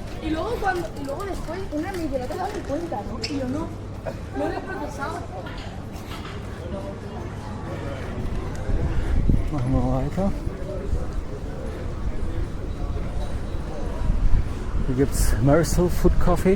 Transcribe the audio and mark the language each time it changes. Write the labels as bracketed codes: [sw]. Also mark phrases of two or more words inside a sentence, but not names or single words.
[es] Y luego después una me dice, no te das ni cuenta, ¿no? Y yo no lo he procesado. [de] Machen wir weiter. Hier gibt es Marisol Food Coffee.